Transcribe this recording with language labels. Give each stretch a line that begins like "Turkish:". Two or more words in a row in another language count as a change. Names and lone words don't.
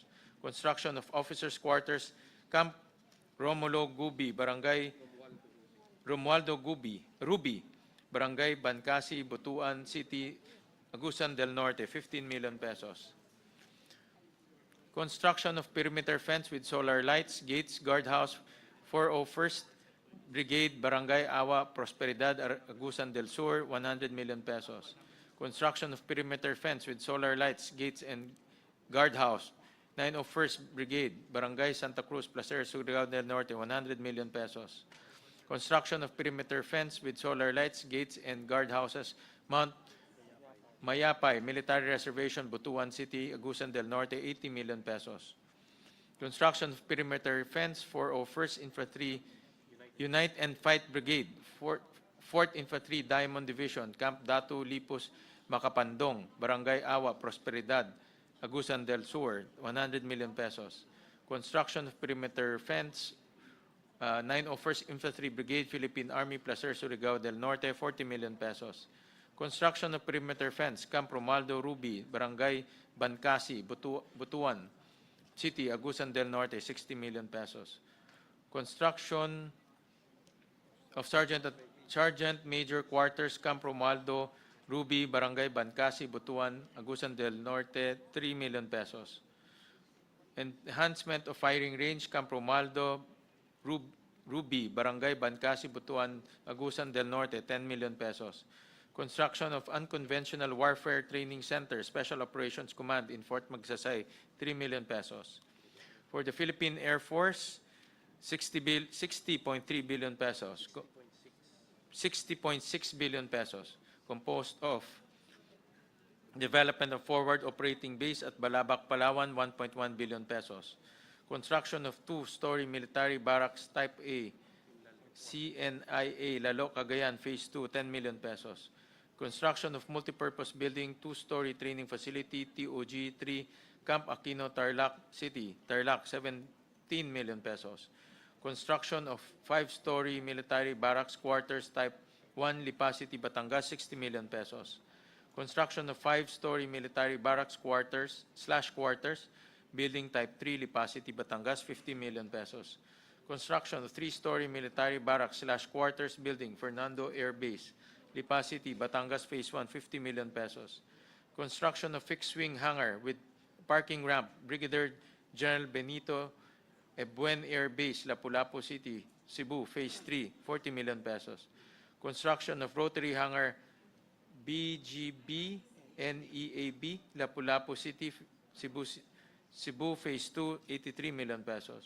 English: Construction of officers' quarters, Camp Romulo Gubi, Barangay Romualdo Ruby, Barangay Bancasi, Butuan City, Agusan del Norte, 15 million pesos. Construction of perimeter fence with solar lights, gates, guardhouse, 401st Brigade, Barangay Awa, Prosperidad, Agusan del Sur, 100 million pesos. Construction of perimeter fence with solar lights, gates, and guardhouse, 901st Brigade, Barangay Santa Cruz, Placer, Surigao del Norte, 100 million pesos. Construction of perimeter fence with solar lights, gates, and guardhouses, Mount Mayapay, Military Reservation, Butuan City, Agusan del Norte, 80 million pesos. Construction of perimeter fence, 401st Infantry Unite and Fight Brigade, 4th Infantry Diamond Division, Camp Datu Lipus, Macapandong, Barangay Awa, Prosperidad, Agusan del Sur, 100 million pesos. Construction of perimeter fence, 901st Infantry Brigade, Philippine Army, Placer, Surigao del Norte, 40 million pesos. Construction of perimeter fence, Camp Romualdo Ruby, Barangay Bancasi, Butuan City, Agusan del Norte, 60 million pesos. Construction of Sergeant Major Quarters, Camp Romualdo Ruby, Barangay Bancasi, Butuan, Agusan del Norte, 3 million pesos. Enhancement of firing range, Camp Romualdo Ruby, Barangay Bancasi, Butuan, Agusan del Norte, 10 million pesos. Construction of Unconventional Warfare Training Center, Special Operations Command in Fort Magsaysay, 3 million pesos. For the Philippine Air Force, 60.3 billion pesos. 60.6 billion pesos, composed of development of forward operating base at Balabac, Palawan, 1.1 billion pesos. Construction of 2-story military barracks Type A, CNIA, Lalo, Cagayan, Phase 2, 10 million pesos. Construction of multipurpose building, 2-story training facility, TOG 3, Camp Aquino, Tarlac City, Tarlac, 17 million pesos. Construction of 5-story military barracks quarters Type 1, Lipa City, Batangas, 60 million pesos. Construction of 5-story military barracks quarters, building Type 3, Lipa City, Batangas, 50 million pesos. Construction of 3-story military barracks quarters, building Fernando Air Base, Lipa City, Batangas, Phase 1, 50 million pesos. Construction of fixed-wing hangar with parking ramp, Brigadier General Benito Ebuen Air Base, Lapu-Lapu City, Cebu, Phase 3, 40 million pesos. Construction of rotary hangar, BGB, NEAB, Lapu-Lapu City, Cebu, Phase 2, 83 million pesos.